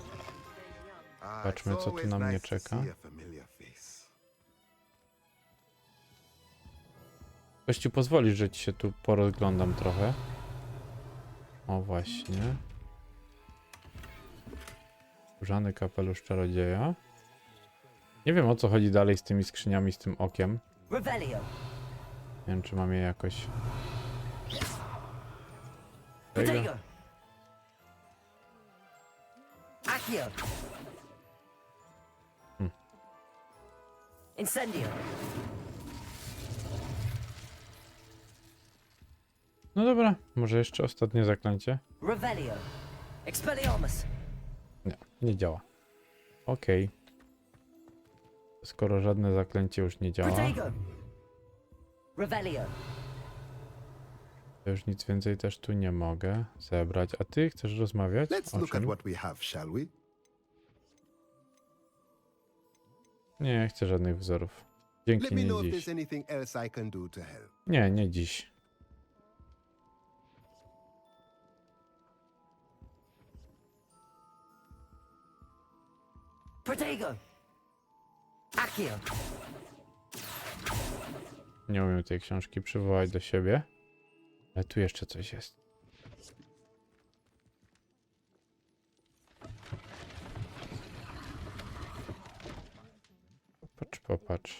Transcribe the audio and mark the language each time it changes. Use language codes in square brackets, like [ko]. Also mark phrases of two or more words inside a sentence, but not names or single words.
[pl] Patrzmy, co tu na mnie czeka. Gościu, pozwolisz, że ci się tu porozglądam trochę. O, właśnie. Skórzany kapelusz czarodzieja. Nie wiem, o co chodzi dalej z tymi skrzyniami, z tym okiem. Revelio. Nie wiem, czy mam je jakoś... Protego. Accio. Incendio. No dobra, może jeszcze ostatnie zaklęcie? Revelio. Expelliarmus. Nie, nie działa. Okej. Skoro żadne zaklęcie już nie działa, Protego. Revelio. to już nic więcej też tu nie mogę zebrać. A ty chcesz rozmawiać? [en] Let's [pl] O [en] look at [pl] czym? [en] what we have, shall we? [pl] Nie chcę żadnych wzorów. Dzięki, [en] Let me [pl] nie [en] know if [pl] dziś. [en] there's anything else I can do to help. [pl] Nie, nie dziś. Protego. Accio. Nie umiem tej książki przywołać do siebie. Ale tu jeszcze coś jest. Popatrz, popatrz.